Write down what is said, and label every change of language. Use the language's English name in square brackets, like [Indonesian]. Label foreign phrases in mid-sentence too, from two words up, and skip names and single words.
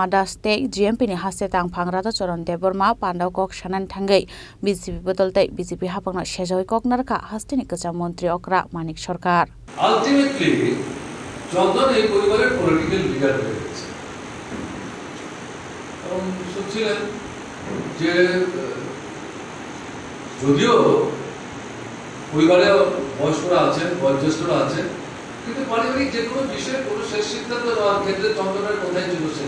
[Kok Borok] Das te GMP ni haste tangphang Radha Charan Deborma Pandau kok sanan thangai BJP botoltai BJP hapangna sejoi kok narka haste ni kwcham mantri okra Manik Sarkar. [Bangla] Ultimately, Chandon এই পরিবারের [English] political leader [Bangla] হয়ে গেছে। এবং শুনছিলেন যে যদিও পরিবারে বয়স্করা আছেন বয়োজ্যেষ্ঠরা আছেন কিন্তু পারিবারিক যে কোনো বিষয়ে কোনো শেষ সিদ্ধান্ত নেওয়ার ক্ষেত্রে চন্দনের কথাই ছিল শেষ।